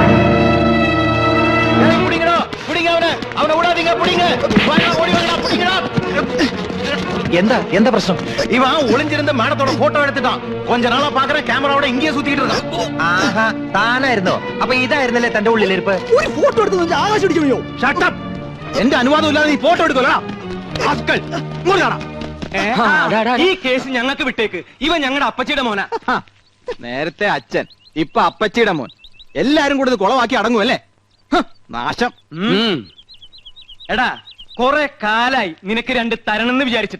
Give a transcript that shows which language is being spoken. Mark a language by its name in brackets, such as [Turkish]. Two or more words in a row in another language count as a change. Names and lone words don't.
[Tamil] எந்த பிரச்சனை? இவன் ஒளிஞ்சிருந்த மேடத்தோட போட்டோ எடுத்துட்டான். கொஞ்ச நாளா பாக்குறேன் கேமராவோட இங்கேயே சுத்திட்டு இருக்கான். [Malayalam] ആഹാ താനായിരുന്നോ? അപ്പൊ ഇതായിരുന്നല്ലേ തന്റെ ഉള്ളിലിരിപ്പ്? ഒരു ഫോട്ടോ എടുത്ത് വെച്ച് ആകാശം ഇടിച്ചു. [English] Shut up! [Malayalam] എന്റെ അനുവാദം ഇല്ലാതെ നീ ഫോട്ടോ എടുക്കലാ. ഈ കേസ് ഞങ്ങൾക്ക് വിട്ടേക്ക്. ഇവൻ ഞങ്ങളുടെ അപ്പച്ചിയുടെ മോനാ. നേരത്തെ അച്ഛൻ, ഇപ്പൊ അപ്പച്ചിയുടെ മോൻ. എല്ലാരും കൂടെ ഇത് കുളവാക്കി അടങ്ങുമല്ലേ? നാശം. എടാ കൊറേ കാലായി നിനക്ക് രണ്ട് തരണെന്ന് വിചാരിച്ചിട്ട്.